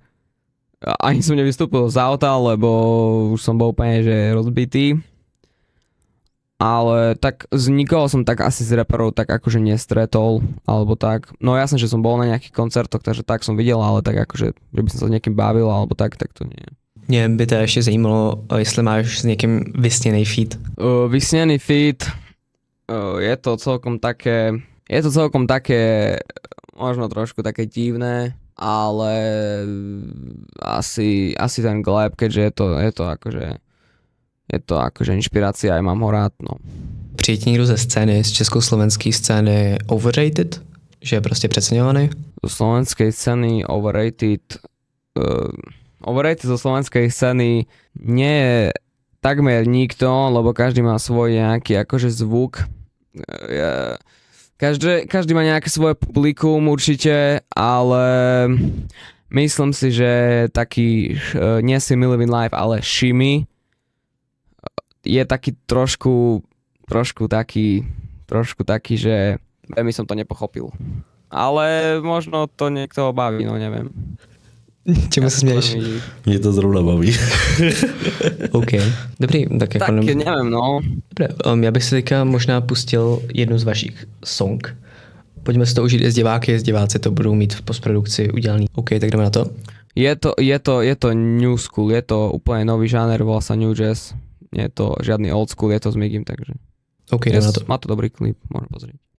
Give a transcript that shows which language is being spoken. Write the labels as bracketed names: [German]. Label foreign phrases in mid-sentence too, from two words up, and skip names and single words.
[Slovak] Ani som nevystúpil z auta, lebo už som bol úplne že rozbitý. Ale tak z nikoho som tak asi z raperov tak akože nestretol, alebo tak. No jasne, že som bol na nejakých koncertoch, takže tak som videl, ale tak akože, že by som sa s niekým bavil, alebo tak to nie. [Czech] Mě by to ještě zajímalo, jestli máš s někým vysněný feat. Vysněný feat, [Slovak] je to celkom také, možno trošku také divné, ale asi ten Gleb, keďže je to akože inšpirácia, aj mám ho rád, no. [Czech] Přijde někdo ze scény, z československé scény overrated? Že je prostě přeceňovaný? [Slovak] Zo slovenskej scény overrated zo slovenskej scény nie je takmer nikto, lebo každý má svoj nejaký akože zvuk. Každý má nejaké svoje publikum určite, ale myslím si, že taký nie si Living Life, ale Shimi je taký trošku taký, že veľmi som to nepochopil. Ale možno to niekto baví, no neviem. Čemu sa smieš? Mne to zrovna baví. [Czech] OK. Dobrý, tak jako... Tak nevím, no. Dobré, já bych si teďka možná pustil jednu z vašich song. Pojďme si to užít i s diváky, diváci to budou mít v postprodukci udělaný. OK, tak jdeme na to. [Slovak] Je to [English] new school, [Slovak] je to úplne nový žáner, volá sa [English] new jazz. [Slovak] Nie je to žiadny [English] old school, [Slovak] je to s Migim, takže... [Czech] OK, jdeme na to. [Slovak] Má to dobrý klip, môžem pozrieť.